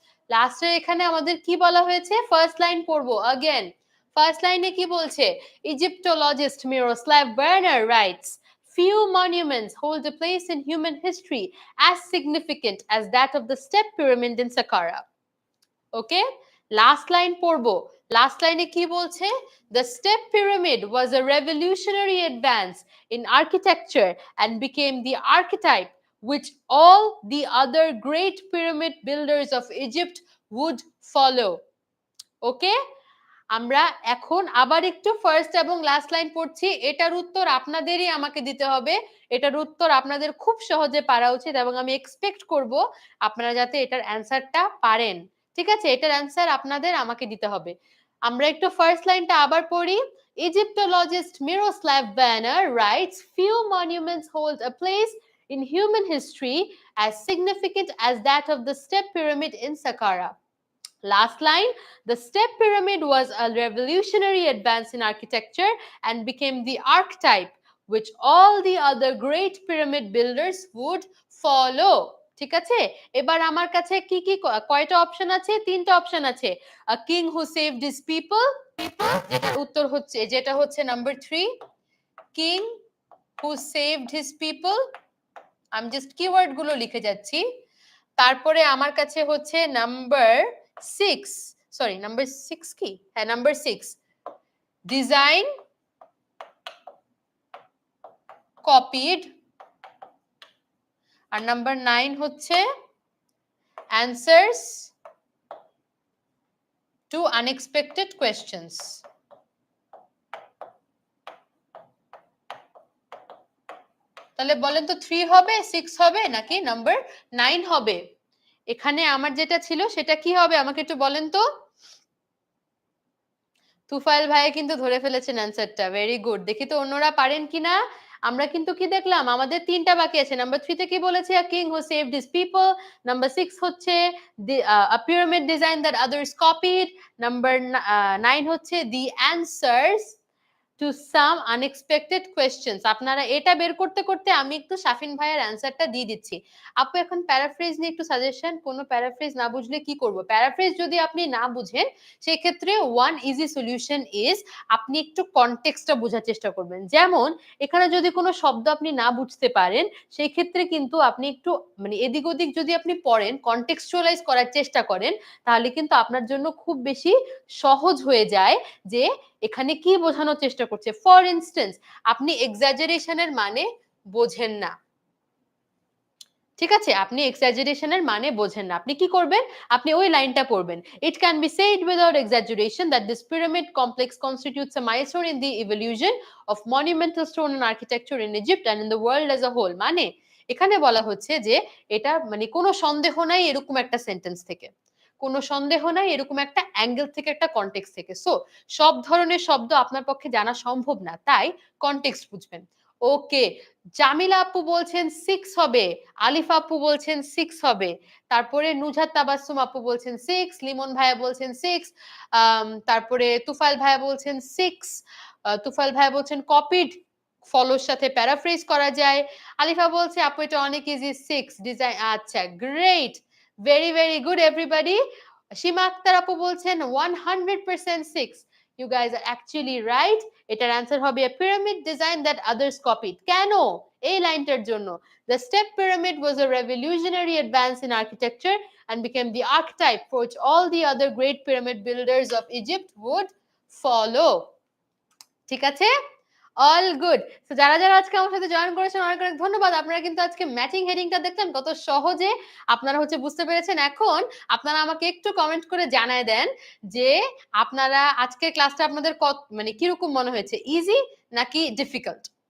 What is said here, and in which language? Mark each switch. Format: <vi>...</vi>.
<bn>লাস্টে এখানে আমাদের কি বলা হয়েছে ফার্স্ট লাইন পড়বো अगेन ফার্স্ট লাইনে কি বলছে</bn> <en>Egyptologist Miroslav Verner writes few monuments hold a place in human history as significant as that of the step pyramid in Saqqara. Okay? Last line</en> <bn>পড়বো</bn> <en>last line</en> <bn>কি বলছে</bn> <en>the step pyramid was a revolutionary advance in architecture and became the archetype which all the other great pyramid builders of Egypt would follow. Okay?</en> <bn>আমরা এখন আবার একটু first এবং last line পড়ছি এটার উত্তর আপনাদেরই আমাকে দিতে হবে এটার উত্তর আপনাদের খুব সহজে পারা উচিত এবং আমি এক্সপেক্ট করব আপনারা যাতে এটার অ্যানসারটা পারেন ঠিক আছে এটার অ্যানসার আপনাদের আমাকে দিতে হবে আমরা একটু ফার্স্ট লাইনটা আবার পড়ি</bn> <en>Egyptologist Miroslav Banner writes few monuments hold a place in human history as significant as that of the step pyramid in Saqqara. Last line, the step pyramid was a revolutionary advance in architecture and became the archetype which all the other great pyramid builders would follow.</en> <bn>ঠিক আছে এবার আমার কাছে কি কি কয়টা option আছে তিনটা অপশন আছে</bn> <en>a king who saved his people</en> <bn>যেটার উত্তর হচ্ছে যেটা হচ্ছে number 3</bn> <en>king who saved his people</en> <bn>আমি জাস্ট কিওয়ার্ড গুলো লিখে যাচ্ছি তারপরে আমার কাছে হচ্ছে নাম্বার 6 সরি নাম্বার 6 কি হ্যাঁ নাম্বার 6 ডিজাইন কপিড আর নাম্বার 9 হচ্ছে</bn> <en>answers to unexpected questions</en> <bn>তাহলে বলেন তো 3 হবে 6 হবে নাকি নাম্বার 9 হবে এখানে আমার যেটা ছিল সেটা কি হবে আমাকে একটু বলেন তো তুফাইল ভাই কিন্তু ধরে ফেলেছেন অ্যানসারটা ভেরি গুড দেখি তো অন্যরা পারেন কিনা আমরা কিন্তু কি দেখলাম, আমাদের 3টা বাকি আছে। নাম্বার 3 তে কি বলেছে,</bn> <en>a king who saved his people।</en> <bn>Number 6 হচ্ছে</bn> <en>a pyramid design that others copied।</en> <bn>Number 9 হচ্ছে</bn> <en>the answers to some unexpected questions।</en> <bn>আপনারা এটা বের করতে করতে আমি একটু শাফিন ভাইয়ের অ্যান্সারটা দিয়ে দিচ্ছি। আপু এখন প্যারাফ্রেজ নিয়ে একটু সাজেশন, কোন প্যারাফ্রেজ না বুঝলে কি করব? প্যারাফ্রেজ যদি আপনি না বুঝেন, সেই ক্ষেত্রে</bn> <en>one easy solution is</en> <bn>আপনি একটু কনটেক্সটটা বোঝার চেষ্টা করবেন। যেমন এখানে যদি কোনো শব্দ আপনি না বুঝতে পারেন, সেই ক্ষেত্রে কিন্তু আপনি একটু মানে এদিক ওদিক যদি আপনি পড়েন, কনটেক্সচুয়ালাইজ করার চেষ্টা করেন, তাহলে কিন্তু আপনার জন্য খুব বেশি সহজ হয়ে যায় যে এখানে কি বোঝানোর চেষ্টা করছে। ফর ইনস্টেন্স, আপনি এক্সাজারেশনের মানে বোঝেন না, ঠিক আছে? আপনি এক্সাজারেশনের মানে বোঝেন না। আপনি কি করবেন? আপনি ওই লাইনটা পড়বেন।</bn> <en>It can be said without exaggeration that this pyramid complex constitutes a milestone in the evolution of monumental stone and architecture in Egypt and in the world as a whole।</en> <bn>মানে এখানে বলা হচ্ছে যে এটা মানে কোনো সন্দেহ নাই এরকম একটা সেন্টেন্স থেকে। কোনো সন্দেহ নাই এরকম একটা অ্যাঙ্গেল থেকে, একটা কনটেক্সট থেকে। সো সব ধরনের শব্দ আপনার পক্ষে জানা সম্ভব না। তাই কনটেক্সট বুঝবেন। ওকে, জামিলা আপু বলছেন 6 হবে, আলিফা আপু বলছেন 6 হবে, তারপরে নুজাত তাবাসসুম আপু বলছেন 6, লিমন ভাইয়া বলছেন 6, তারপরে তুফাইল ভাইয়া বলছেন 6, তুফাইল ভাইয়া বলছেন কপিড ফলোর সাথে প্যারাফ্রেজ করা যায়। আলিফা বলছে আপু এটা অনেক ইজি, 6 ডিজাইন। আচ্ছা, great, very very good everybody. সীমা আক্তার আপু বলছেন 100% 6।</bn> <en>You guys are actually right.</en> <bn>এটার অ্যান্সার হবে</bn> <en>a pyramid design that others copied।</en> <bn>কেন? এই লাইনটার জন্য।</bn> <en>The step pyramid was a revolutionary advance in architecture and became the archetype for which all the other great pyramid builders of Egypt would follow।</en> <bn>ঠিক আছে? All good. তো যারা যারা আজকে আমার সাথে জয়েন করেছেন অনেক অনেক ধন্যবাদ। আপনারা কিন্তু আজকে ম্যাচিং হেডিংটা দেখলেন কত সহজে আপনারা হচ্ছে বুঝতে পেরেছেন। এখন আপনারা আমাকে একটু কমেন্ট করে জানায় দেন যে আপনারা আজকের ক্লাসটা আপনাদের মানে কিরকম মনে হয়েছে, ইজি নাকি ডিফিকাল্ট?</bn>